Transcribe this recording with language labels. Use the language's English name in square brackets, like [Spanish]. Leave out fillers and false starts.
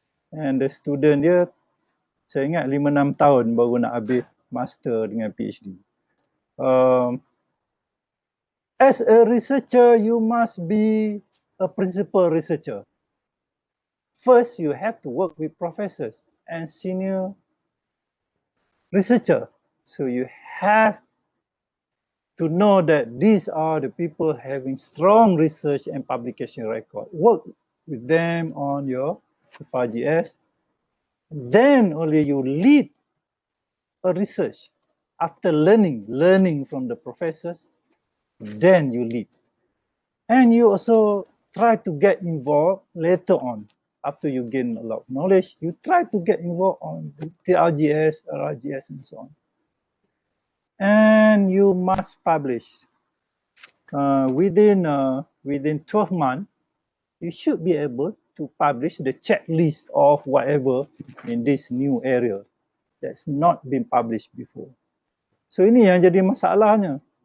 [Malay] And the student dia, saya ingat 5-6 tahun baru nak habis master dengan PhD. [English] As a researcher, you must be a principal researcher. First, you have to work with professors and senior researcher. So you have to know that these are the people having strong research and publication record. Work with them on your FRGS. Then only you lead a research. After learning from the professors, then you lead. And you also try to get involved later on. After you gain a lot of knowledge, you try to get involved on the RGS, RGS, and so on. And you must publish. Within 12 months, you should be able to publish the checklist of whatever in this new area that's not been published before. [Malay] So ini yang jadi masalahnya.